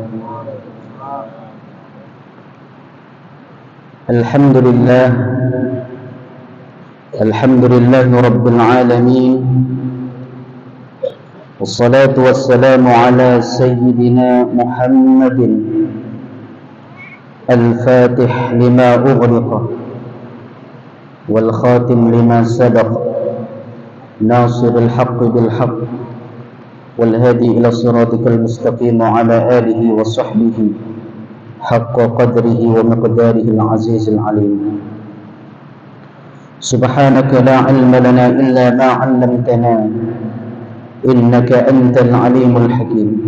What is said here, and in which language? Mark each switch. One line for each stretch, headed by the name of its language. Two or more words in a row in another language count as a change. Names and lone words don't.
Arabic: الحمد لله، الحمد لله رب العالمين. والصلاة والسلام على سيدنا محمد الفاتح لما أغلق والخاتم لما سبق ناصر الحق بالحق والهادي إلى صراطك المستقيم وعلى آله وصحبه حق قدره ومقداره العزيز العليم. سبحانك لا علم لنا إلا ما علمتنا إنك أنت العليم الحكيم.